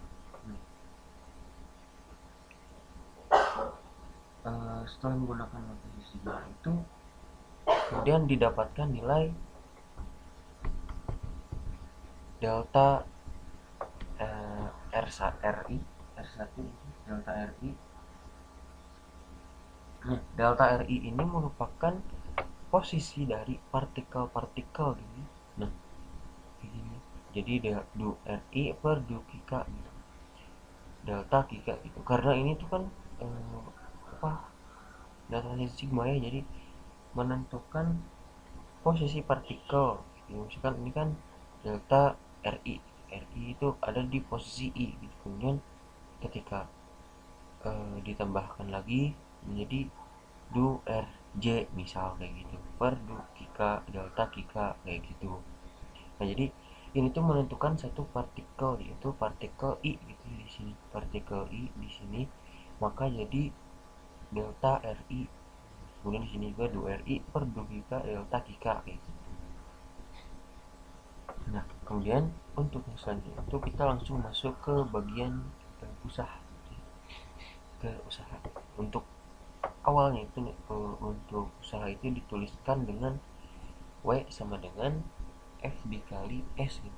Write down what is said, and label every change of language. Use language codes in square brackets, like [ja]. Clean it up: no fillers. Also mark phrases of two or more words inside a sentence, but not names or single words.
[id] Setelah menggunakan notasi sigma itu kemudian didapatkan nilai delta RI R1 delta RI. Nah, delta RI ini merupakan posisi dari partikel-partikel ini. Nah, ini jadi du RI per du Kika gitu. Delta Kika gitu. Karena ini tuh kan apa? Delta sigma ya, jadi menentukan posisi partikel. Gitu. Misalkan ini kan delta RI. RI itu ada di posisi I gitu. Kemudian ketika ditambahkan lagi menjadi du RJ misal kayak gitu per du Kika delta Kika kayak gitu. Nah, jadi ini tuh menentukan satu partikel, yaitu partikel I gitu di sini. Partikel I di sini maka jadi delta RI. Kemudian di sini juga du RI per du Kika delta Kika kayak gitu. Nah, kemudian untuk yang selanjutnya itu kita langsung masuk ke bagian usaha. Ke usaha. Untuk awalnya itu untuk usaha itu dituliskan dengan W sama dengan F dikali S gitu.